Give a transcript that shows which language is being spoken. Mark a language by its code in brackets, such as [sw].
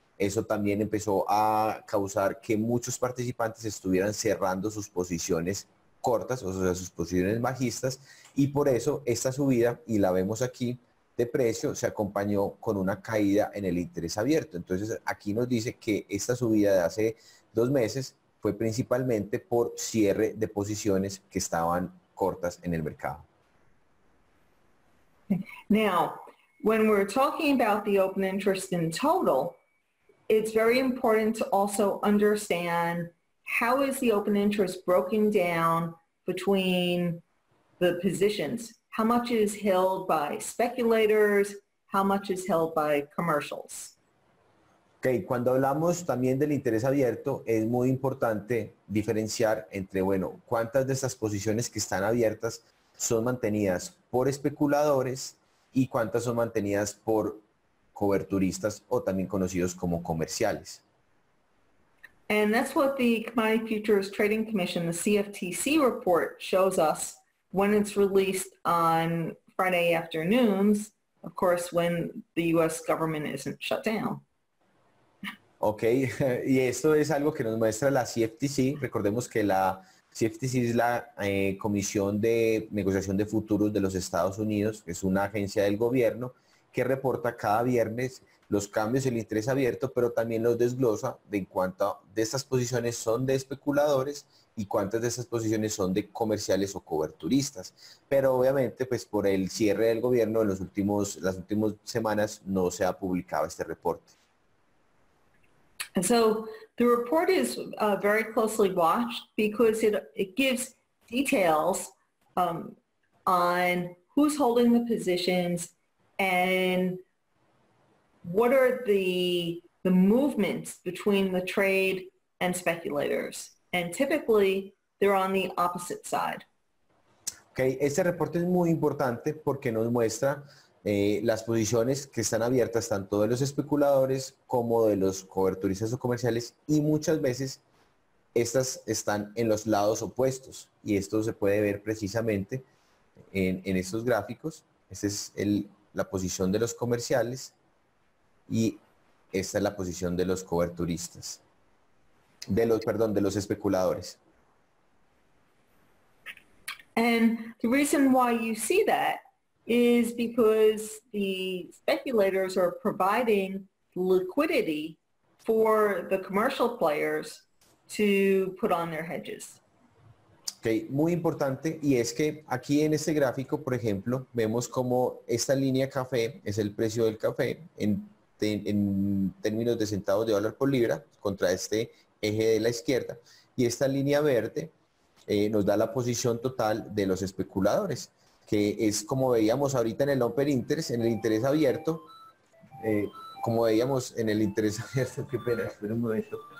[es] Eso también empezó a causar que muchos participantes estuvieran cerrando sus posiciones cortas, o sea, sus posiciones bajistas, y por eso esta subida, y la vemos aquí, de precio se acompañó con una caída en el interés abierto. Entonces aquí nos dice que esta subida de hace 2 meses fue principalmente por cierre de posiciones que estaban cortas en el mercado. [en] Now, when we're talking about the open interest in total, it's very important to also understand how is the open interest broken down between the positions. How much is held by speculators? How much is held by commercials? [es] Ok, cuando hablamos también del interés abierto, es muy importante diferenciar entre, bueno, cuántas de estas posiciones que están abiertas son mantenidas por especuladores y cuántas son mantenidas por coberturistas o también conocidos como comerciales. [en] And that's what the Commodity Futures Trading Commission, the CFTC report, shows us when it's released on Friday afternoons, of course, when the U.S. government isn't shut down. [es] Ok, y esto es algo que nos muestra la CFTC. Recordemos que la CFTC es la Comisión de Negociación de Futuros de los Estados Unidos, que es una agencia del gobierno que reporta cada viernes los cambios en el interés abierto, pero también los desglosa de en cuánto de estas posiciones son de especuladores y cuántas de estas posiciones son de comerciales o coberturistas. Pero obviamente, pues por el cierre del gobierno en las últimas semanas no se ha publicado este reporte. [en] And so the report is very closely watched because it gives details on who's holding the positions and what are the movements between the trade and speculators. And typically they're on the opposite side. [es] Okay, este reporte es muy importante porque nos muestra las posiciones que están abiertas tanto de los especuladores como de los coberturistas o comerciales, y muchas veces estas están en los lados opuestos, y esto se puede ver precisamente en estos gráficos. Esta es la posición de los comerciales y esta es la posición de los coberturistas, de los especuladores. [en] And the reason why you see that is because the speculators are providing liquidity for the commercial players to put on their hedges. [es] Okay, muy importante, y es que aquí en este gráfico, por ejemplo, vemos como esta línea café es el precio del café en términos de centavos de dólar por libra contra este eje de la izquierda, y esta línea verde nos da la posición total de los especuladores, que es como veíamos ahorita en el open interest, en el interés abierto, como veíamos en el interés abierto, qué pena, espera un momento.